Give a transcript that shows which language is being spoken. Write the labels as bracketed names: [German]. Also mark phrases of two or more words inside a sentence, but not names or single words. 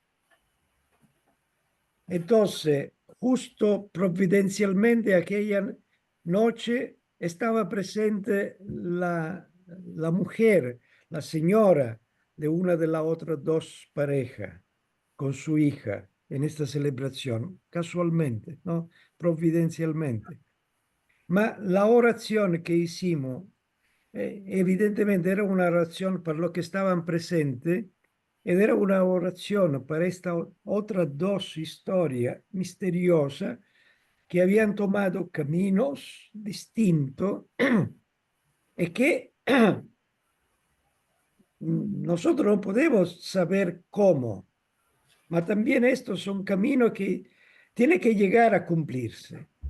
[Spanish] Entonces, justo providencialmente aquella noche estaba presente la mujer, la señora de una de las otras 2 parejas con su hija en esta celebración, casualmente, ¿no? Providencialmente. [Italian] Ma la orazione che [Spanish] hicimos, evidentemente era una oración para los que estaban presentes, [Italian] ed era [Spanish] una oración para esta otra 2 historias misteriosas que habían tomado caminos distintos y que nosotros no podemos saber cómo, pero también estos son caminos que tienen que llegar a cumplirse.